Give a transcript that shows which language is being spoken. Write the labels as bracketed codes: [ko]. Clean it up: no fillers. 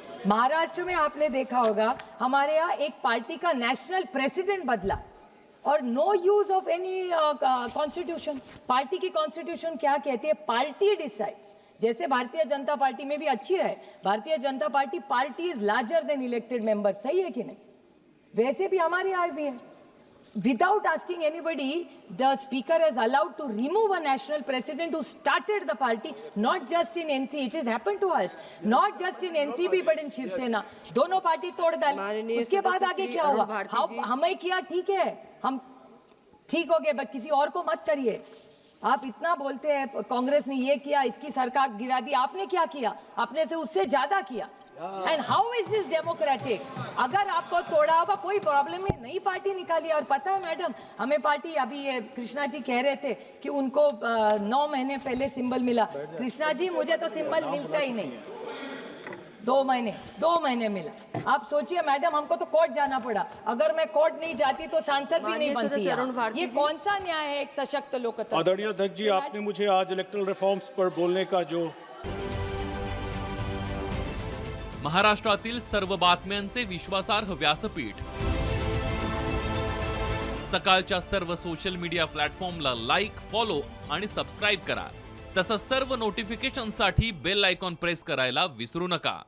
[hi] महाराष्ट्र में आपने देखा होगा, हमारे यहाँ एक पार्टी का नेशनल प्रेसिडेंट बदला और [en] No use of any constitution. [hi] Party की कॉन्स्टिट्यूशन क्या कहती है? [en] Party decides. [hi] जैसे भारतीय जनता पार्टी में भी अच्छी है, Bharatiya Janata party [en] is larger than elected member, [hi] सही है कि नहीं? वैसे भी हमारे यहाँ भी है, [en] without asking anybody, the speaker has allowed to remove a national president who started the party, not just in NC, it has happened to us, not just in NCP but in Shiv Sena, [hi] दोनों party तोड़ डाली। उसके बाद आगे क्या हुआ? हमें किया, ठीक है, हम ठीक हो गए, बट किसी और को मत करिए। आप इतना बोलते हैं कांग्रेस ने ये किया, इसकी सरकार गिरा दी, आपने क्या किया? आपने से उससे ज्यादा किया। [en] And how is this democratic? [hi] अगर आपको तोड़ा होगा कोई प्रॉब्लम नहीं, नई पार्टी निकाली। और पता है मैडम, हमें पार्टी, अभी ये कृष्णा जी कह रहे थे कि उनको 9 महीने पहले सिंबल मिला। कृष्णा जी, मुझे तो सिंबल मिलता ही नहीं, 2 महीने मिला। आप सोचिए मैडम, हमको तो कोर्ट जाना पड़ा। अगर मैं कोर्ट नहीं जाती तो सांसद भी नहीं बनती। ये कौन सा न्याय है एक सशक्त लोकतंत्र? आदरणीय अध्यक्ष जी, आपने मुझे आज इलेक्टरल रिफॉर्म्स पर बोलने का जो [mr] महाराष्ट्रातील सर्व बातम्यांचे विश्वासार्ह व्यासपीठ, सकाळच्या सर्व सोशल मीडिया प्लॅटफॉर्मला लाईक, फॉलो आणि सबस्क्राईब करा. तसंच सर्व नोटिफिकेशनसाठी बेल आयकॉन प्रेस करायला विसरू नका.